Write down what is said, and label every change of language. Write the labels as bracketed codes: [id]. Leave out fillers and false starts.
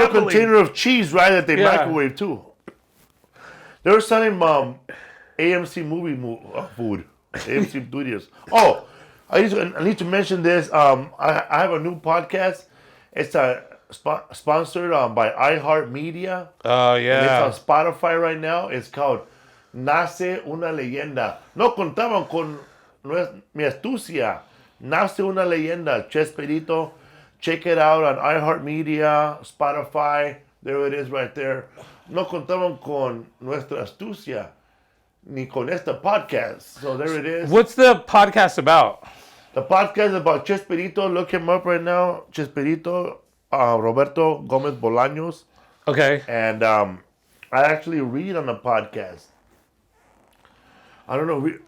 [en] A little container of cheese, right, that they microwave too. They were selling AMC movie food. AMC Studios. Oh, I need to mention this. I have a new podcast. It's sponsored by iHeartMedia. Oh, yeah. And it's on Spotify right now. It's called Nace una leyenda. [es] No contaban con mi astucia. Nace una leyenda. [en] Chespirito. Check it out on iHeartMedia, Spotify. There it is right there. [es] No contaban con nuestra astucia. Ni con esta podcast. [en] So there it is. What's the podcast about? The podcast is about Chespirito. Look him up right now. Chespirito, Roberto Gomez Bolaños. Okay. And I actually read on the podcast. I don't know.